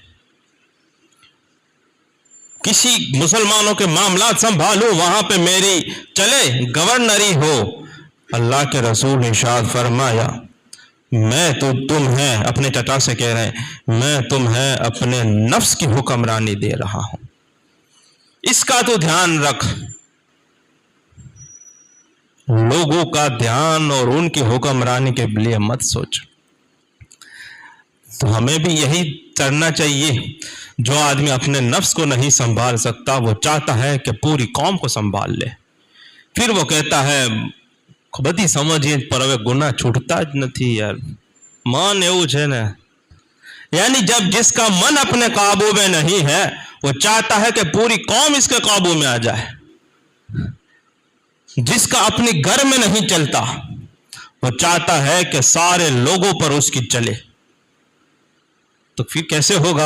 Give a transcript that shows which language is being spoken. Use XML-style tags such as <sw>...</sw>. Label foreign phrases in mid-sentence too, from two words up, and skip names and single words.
<ur>کسی مسلمانوں کے معاملات سنبھالوں، وہاں پہ میری چلے گورنری ہو، اللہ کے رسول نے ارشاد فرمایا میں تو تم ہے، اپنے چچا سے کہہ رہے ہیں، میں تمہیں اپنے نفس کی حکمرانی دے رہا ہوں، اس کا تو دھیان رکھ، لوگوں کا دھیان اور ان کی حکمرانی کے لیے مت سوچ۔ تو ہمیں بھی یہی کرنا چاہیے۔ جو آدمی اپنے نفس کو نہیں سنبھال سکتا وہ چاہتا ہے کہ پوری قوم کو سنبھال لے، پھر وہ کہتا ہے بدی سمجھیے پر</ur> <gu>હવે ગુના છૂટતા જ નથી યાર، من એવું છે ને،</gu> <ur>یعنی جب جس کا من اپنے قابو میں نہیں ہے وہ چاہتا ہے کہ پوری قوم اس کے قابو میں آ جائے، جس کا اپنی گھر میں نہیں چلتا وہ چاہتا ہے کہ سارے لوگوں پر اس کی چلے، تو پھر کیسے ہوگا؟</ur>